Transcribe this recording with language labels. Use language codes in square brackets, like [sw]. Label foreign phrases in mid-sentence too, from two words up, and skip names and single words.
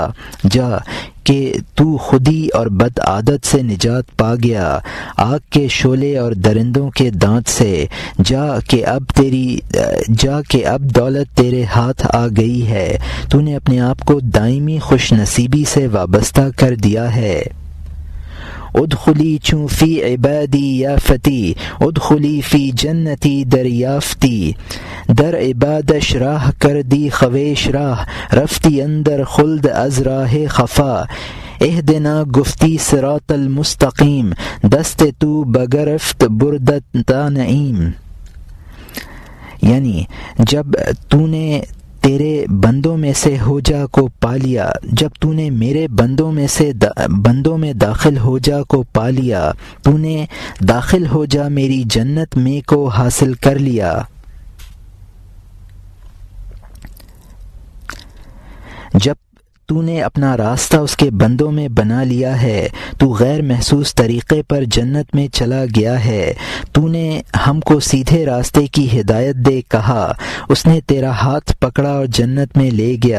[ur] جا کہ تو خودی اور بد عادت سے نجات پا گیا، آگ کے شعلے اور درندوں کے دانت سے، جا کہ اب دولت تیرے ہاتھ آ گئی ہے، تو نے اپنے آپ کو دائمی خوش نصیبی سے وابستہ کر دیا ہے۔ [fa] ادخلی چوں فی عبادی یا فتی، ادخلی [ar] فی جنتی [fa] دریافتی، در عبادش راہ کر دی خویش راہ، رفتی اندر خلد از راہ خفا، اہدنا گفتی [ar] صراط المستقیم، [fa] دست تو بگرفت بردتا نعیم، [ur] یعنی جب تو نے تیرے بندوں میں سے ہو جا کو پا لیا، جب تو نے میرے بندوں میں داخل ہو جا کو پا لیا، تو نے داخل ہو جا میری جنت میں کو حاصل کر لیا۔ جب تو نے اپنا راستہ اس کے بندوں میں بنا لیا ہے، تو غیر محسوس طریقے پر جنت میں چلا گیا ہے، تو نے ہم کو سیدھے راستے کی ہدایت دے کہا، اس نے تیرا ہاتھ پکڑا اور جنت میں لے گیا۔